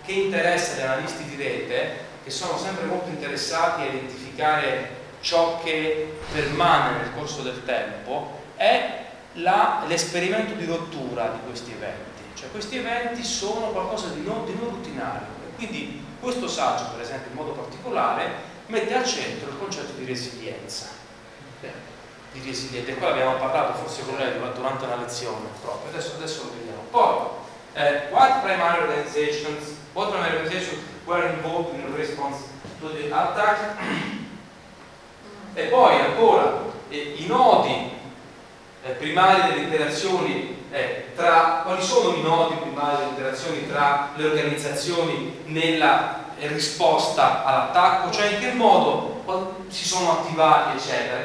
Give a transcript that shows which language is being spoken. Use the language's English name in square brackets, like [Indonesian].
[Italian] Che interessa gli analisti di rete, che sono sempre molto interessati a identificare ciò che permane nel corso del tempo, è l'esperimento di rottura di questi eventi. Cioè, questi eventi sono qualcosa di non rutinario. E quindi questo saggio, per esempio, in modo particolare, mette al centro il concetto di resilienza. Di resilienza. E qua abbiamo parlato forse con lei durante una lezione proprio. Adesso lo vediamo. [English] Poi, what primary organizations were involved in response to the attack. [Italian] E poi ancora i nodi primari delle interazioni tra le organizzazioni nella risposta all'attacco, cioè in che modo si sono attivati, eccetera.